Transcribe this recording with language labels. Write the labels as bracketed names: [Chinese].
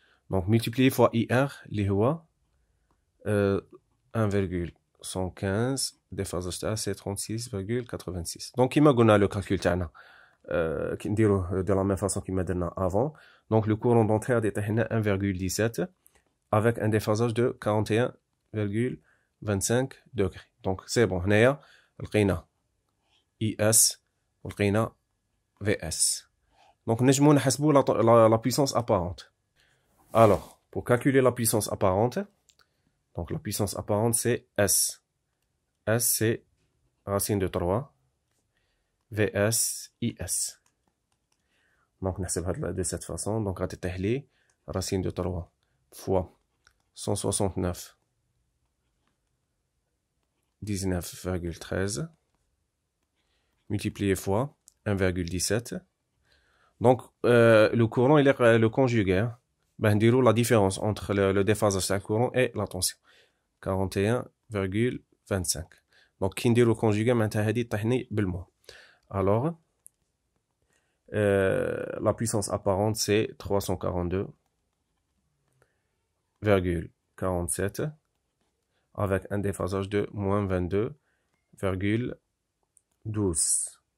[French] Donc multiplié fois IR [Arabic] اللي هو [French] 1,115 déphasage [Arabic] تاعه [French] c'est 36,86. Donc [Arabic] كيما قلنا [French] le calcul [Arabic] تاعنا كي نديروه [French] de la même façon [Arabic] كيما درنا [French] avant. Donc le courant d'entrée [Arabic] غادي يطيح لنا [French] 1,17 avec un déphasage de 41,25 degrés. Donc c'est bon. [Arabic] هنايا لقينا IS ولقينا VS. [French] Donc [Arabic] نجمو نحسبو [French] la puissance apparente. Alors pour calculer la puissance apparente, donc la puissance apparente c'est S. S c'est racine de 3 VS IS. Donc [Arabic] نحسبها [French] de cette façon. Donc [Arabic] غادي يطيح لي [French] racine de 3 fois 169 19,13 multiplié fois 1,17. Donc le courant il est le conjugué. Ben [Arabic] نديرو [French] la différence entre le déphasage du courant et la tension 41,25. [Arabic] Donc كي نديرو conjugué معناتها هذه طيحني بالمو. [French] Alors la puissance apparente c'est 342,47 avec un déphasage de moins 22,12.